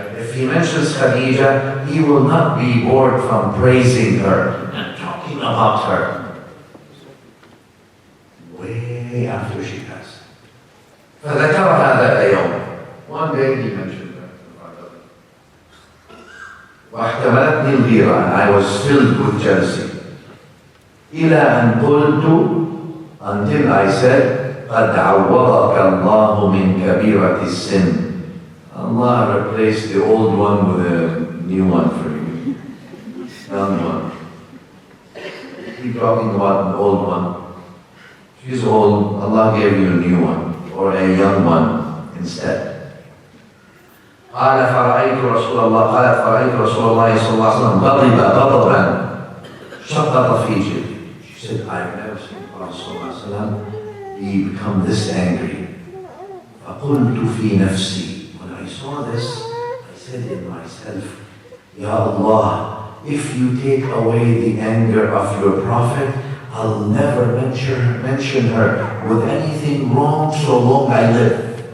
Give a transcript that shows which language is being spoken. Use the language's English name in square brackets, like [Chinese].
[English] If he mentions Khadija, he will not be bored from praising her and talking about her way after she passed. [Arabic] فذكرها ذات يوم. [English] One day he mentioned her. [Arabic] واحتملتني الغيرة. [English] I was filled with jealousy. [Arabic] إلى أن قلت, [English] until I said, [Arabic] قد عوضك الله من كبيرة السن. [English] Allah replaced the old one with a new one for you. Young one. Keep talking about an old one. She's old, Allah gave you a new one, or a young one instead. [Arabic] قال فرأيت رسول الله قالت فرأيت رسول الله صلى الله عليه وسلم غضب غضبا شقط في جلده. [English] She said, I've never seen the Prophet صلى الله عليه وسلم he become this angry. [Arabic] فقلت في نفسي. [English] When I saw this, I said in myself, Ya Allah, if you take away the anger of your Prophet, I'll never mention her with anything wrong so long I live.